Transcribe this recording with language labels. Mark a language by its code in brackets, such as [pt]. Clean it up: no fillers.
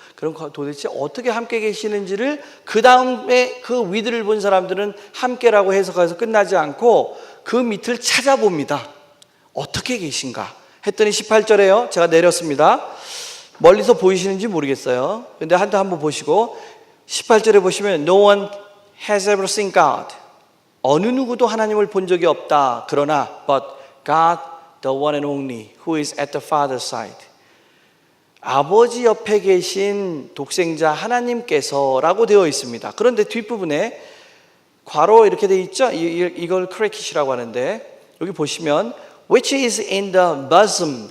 [ko] 그럼 도대체 어떻게 함께 계시는지를 그 다음에 그 위들을 본 사람들은 함께라고 해석해서 끝나지 않고 그 밑을 찾아봅니다. 어떻게 계신가 했더니 18절에요. 제가 내렸습니다. 멀리서 보이시는지 모르겠어요. 근데 한번 보시고 18절에 보시면 [en] No one has ever seen God. [ko] 어느 누구도 하나님을 본 적이 없다. [en] 그러나 But God, the one and only, who is at the Father's side. [ko] 아버지 옆에 계신 독생자 하나님께서 라고 되어 있습니다. 그런데 뒷부분에 괄호 이렇게 되어 있죠? 이걸 크래킷이라고 하는데 여기 보시면 [en] Which is in the bosom.